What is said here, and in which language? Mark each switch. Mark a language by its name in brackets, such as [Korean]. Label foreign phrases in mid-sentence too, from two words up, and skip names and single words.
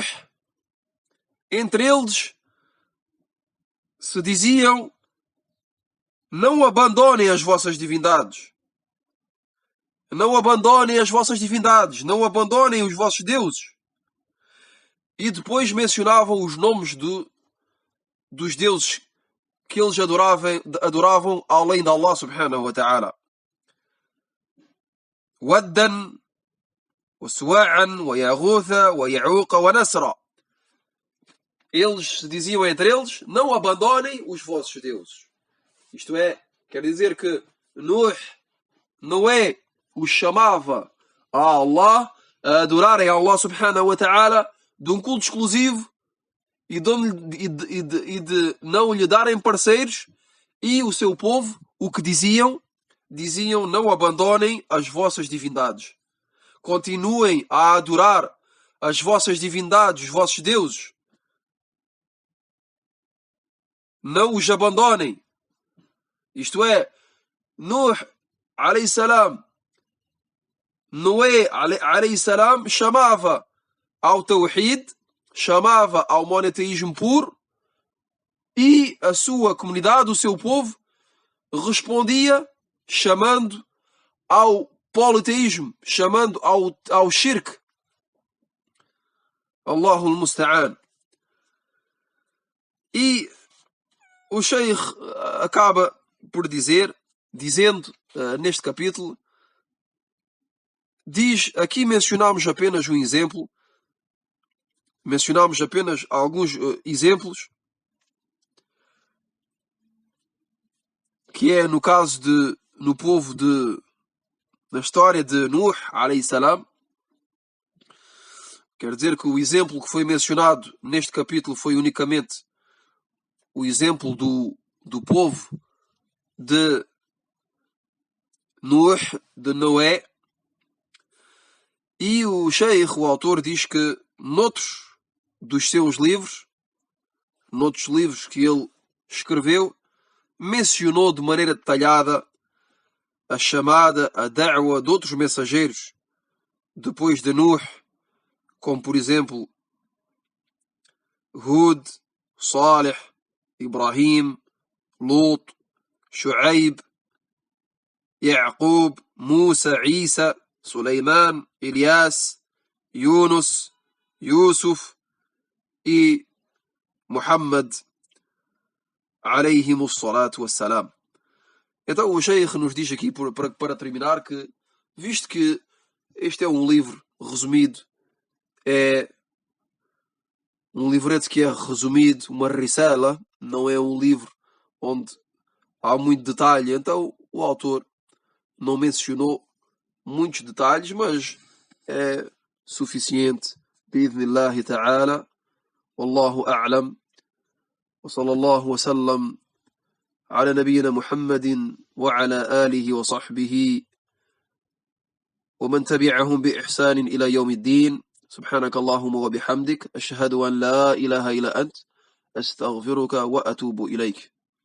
[Portuguese] Entre eles se diziam: não abandonem as vossas divindades, não abandonem as vossas divindades, não abandonem os vossos deuses. E depois mencionavam os nomes dos deuses que eles adoravam além de Allah [Arabic] سبحانه وتعالى. ودًّا وسواعًا ويغوث ويعوق ونسرًا. [Portuguese] Eles diziam entre eles: não abandonem os vossos deuses. Isto é, quer dizer que Noé os chamava a Allah, a adorarem a Allah [Arabic] سبحانه وتعالى, [Portuguese] de um culto exclusivo e de não lhe darem parceiros. E o seu povo, o que diziam? Diziam: não abandonem as vossas divindades. Continuem a adorar as vossas divindades, os vossos deuses. Não os abandonem. Isto é, Nuh [Arabic] عليه السلام, [Portuguese] Noé [Arabic] عليه السلام [Portuguese] chamava ao Tawhid, chamava ao monoteísmo puro, e a sua comunidade, o seu povo, respondia chamando ao politeísmo, chamando ao shirk. [Arabic] الله المستعان. [Portuguese] E o Sheikh acaba por dizendo neste capítulo, aqui mencionamos apenas um exemplo, mencionamos apenas alguns exemplos, que é no caso no povo na história de Nuh [Arabic] عليه السلام. [Portuguese] Quer dizer que o exemplo que foi mencionado neste capítulo foi unicamente o exemplo do povo de Nuh, de Noé. E o Sheikh, o autor, diz que noutros dos seus livros, noutros livros que ele escreveu, mencionou de maneira detalhada a chamada, a da'wa de outros mensageiros depois de Nuh, como por exemplo Hud, Salih, Ibrahim, Lut, Shu'aib, Ya'qub, Musa, Isa, Suleiman, Elias, Yunus, Yusuf e Muhammad [Arabic] عليهم الصلاة والسلام. [Portuguese] Então o Sheikh nos diz aqui, para terminar, que visto que este é um livro resumido, é um livreto que é resumido, uma risala, não é um livro onde há muito detalhe, então o autor não mencionou muitos detalhes, mas é suficiente. [Arabic] بإذن الله تعالى والله أعلم. وصلى الله وسلم على نبينا محمد وعلى آله وصحبه ومن تبعهم بإحسان إلى يوم الدين. سبحانك اللهم وبحمدك أشهد أن لا إله إلا أنت أستغفرك وأتوب إليك.